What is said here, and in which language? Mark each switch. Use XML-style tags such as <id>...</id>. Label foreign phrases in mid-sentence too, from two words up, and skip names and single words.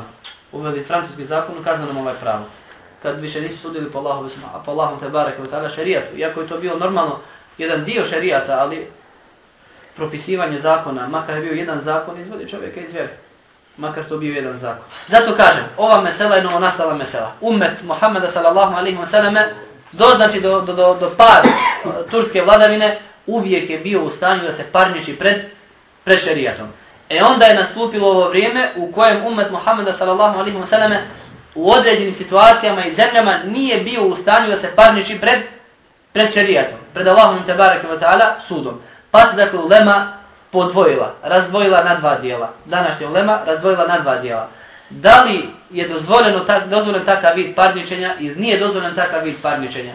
<bs>Uveli francuski zakon u kaznenom pravu. Kad više nisu sudili po Allahom</bs> <ar>تبارك وتعالى</ar> <bs>šerijatu. Iako je to bilo normalno jedan dio šerijata, ali propisivanje zakona, makar je bio jedan zakon, izvodi čovjeka iz vjere. Makar to bio jedan zakon. Zato kažem, ova mesela je novonastala mesela. Ummet Muhammeda</bs> <ar>صلى الله عليه وسلم</ar> <bs>do pada turske vladavine uvijek je bio u stanju da se parniči pred šerijatom. Onda je nastupilo ovo vrijeme u kojem ummet Muhammeda</bs> <ar>صلى الله عليه وسلم</ar> <bs>u određenim situacijama i zemljama nije bio u stanju da se parniči pred šerijatom, pred Allahom</bs> <ar>تبارك وتعالى</ar> <bs>sudom. Pa se dakle ulema razdvojila na dva dijela. Današnja ulema razdvojila na dva dijela. Da li je dozvoljen takav vid parničenja ili nije dozvoljen takav vid parničenja?</bs>